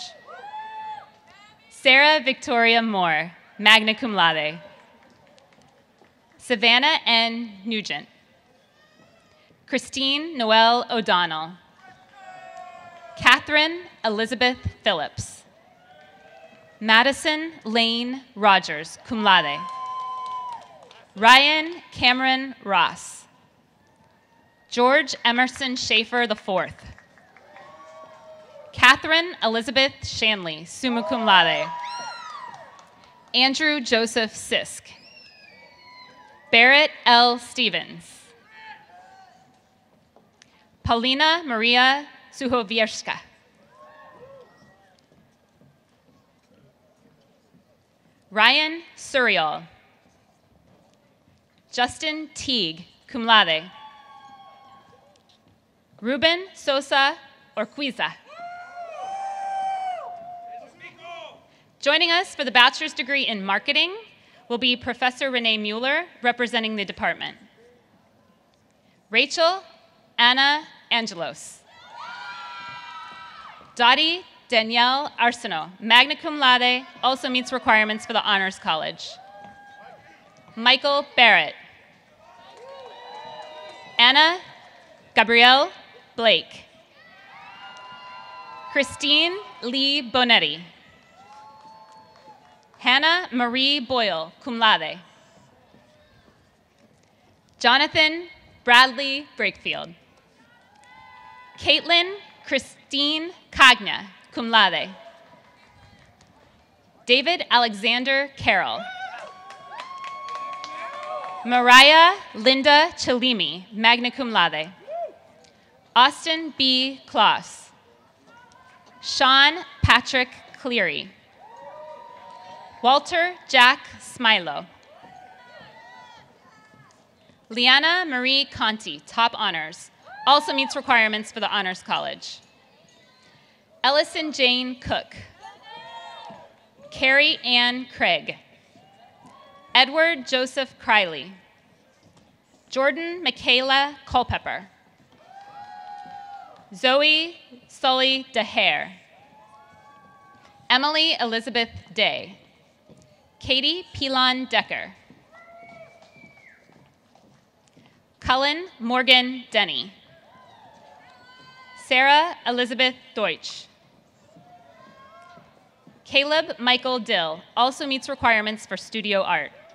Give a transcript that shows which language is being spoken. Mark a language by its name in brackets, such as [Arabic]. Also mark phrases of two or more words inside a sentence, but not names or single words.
[English] Sarah Victoria Moore, magna cum laude. Savannah N. Nugent. Christine Noel O'Donnell. Catherine Elizabeth Phillips. Madison Lane Rogers, cum laude. Ryan Cameron Ross. George Emerson Schaefer IV. Catherine Elizabeth Shanley, summa cum laude. Andrew Joseph Sisk. Barrett L. Stevens. Paulina Maria Suchowierska. Ryan Suriel. Justin Teague, cum laude. Ruben Sosa Orquiza. Joining us for the bachelor's degree in marketing will be Professor Renee Mueller, representing the department. Rachel Anna Angelos. Dottie Danielle Arsenault, magna cum laude, also meets requirements for the Honors College. Michael Barrett. Anna Gabrielle Blake. Christine Lee Bonetti. Hannah Marie Boyle, cum laude. Jonathan Bradley Brakefield. Caitlin Christine Cagna, cum laude. David Alexander Carroll. Mariah Linda Chalimi, magna cum laude. Austin B. Kloss. Sean Patrick Cleary. Walter Jack Smilo. Liana Marie Conti, top honors, also meets requirements for the Honors College. Ellison Jane Cook. Carrie Ann Craig. Edward Joseph Criley. Jordan Michaela Culpepper. Zoe Sully DeHare. Emily Elizabeth Day. Katie Pilon Decker. Cullen Morgan Denny. Sarah Elizabeth Deutsch. Caleb Michael Dill also meets requirements for studio art.